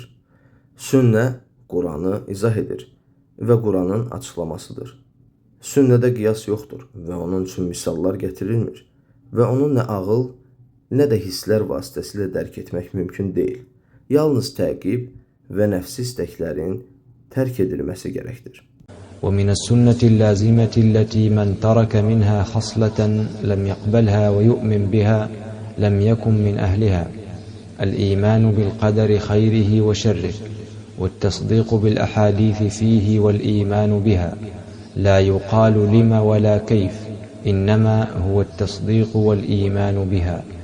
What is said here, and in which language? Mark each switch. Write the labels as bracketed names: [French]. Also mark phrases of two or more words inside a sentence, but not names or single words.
[Azerbaijani] Sünnə Quranı izah edir və Quranın açıqlamasıdır. Sünnədə qiyas yoxdur və onun üçün misallar gətirilmir və onu nə ağıl, nə də hisslər vasitəsilə dərk etmək mümkün deyil. Yalnız təqib və nəfsi istəklərin tərk edilməsi gərəkdir. [Arabic] ومن السنة اللازمة التي من ترك منها خصلة لم يقبلها ويؤمن بها لم يكن من أهلها الإيمان بالقدر خيره وشره، والتصديق بالأحاديث فيه والإيمان بها، لا يقال لما ولا كيف، إنما هو التصديق والإيمان بها.